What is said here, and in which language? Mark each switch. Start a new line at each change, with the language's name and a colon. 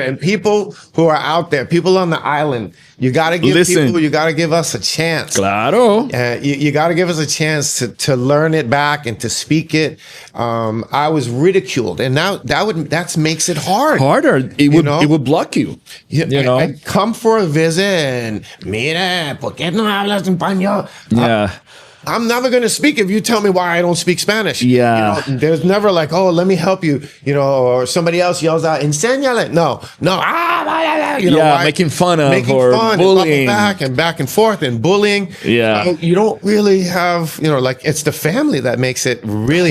English: And people who are out there, people on the island, you got to give you got to give us a chance.
Spanish: Claro.
English: You got to give us a chance to learn it back and to speak it. I was ridiculed, and now that makes it harder. It would block you. You know, I come for a visit and
Spanish: mira, ¿por qué no hablas español?
English: I'm never going to speak if you tell me why I don't speak Spanish. Yeah. You know, there's never like, oh, let me help you, you know, or somebody else yells out,
Spanish: enséñale.
English: No. You know, making fun or bullying. And back and forth and bullying. Yeah. You don't really have, you know, like it's the family that makes it really